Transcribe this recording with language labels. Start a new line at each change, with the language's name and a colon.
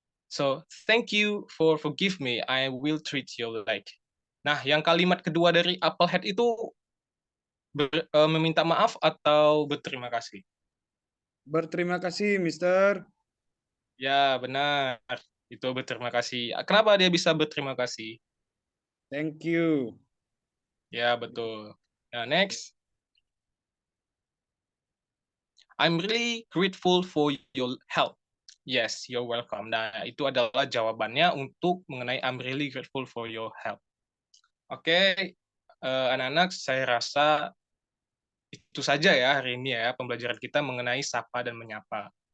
English: So, thank you for forgive me. I will treat you like.
Indonesian: Nah, yang kalimat kedua dari Applehead itu meminta maaf atau berterima kasih? Berterima kasih, Mister. Ya, benar. Itu berterima kasih. Kenapa dia bisa berterima kasih?
English: Thank you.
Indonesian: Ya, betul. Nah, next.
English: I'm really grateful for your help. Yes, you're welcome.
Indonesian: Nah, itu adalah jawabannya untuk mengenai
English: I'm really grateful for your help.
Indonesian: Oke, anak-anak, saya rasa itu saja ya hari ini ya pembelajaran kita mengenai sapa dan menyapa.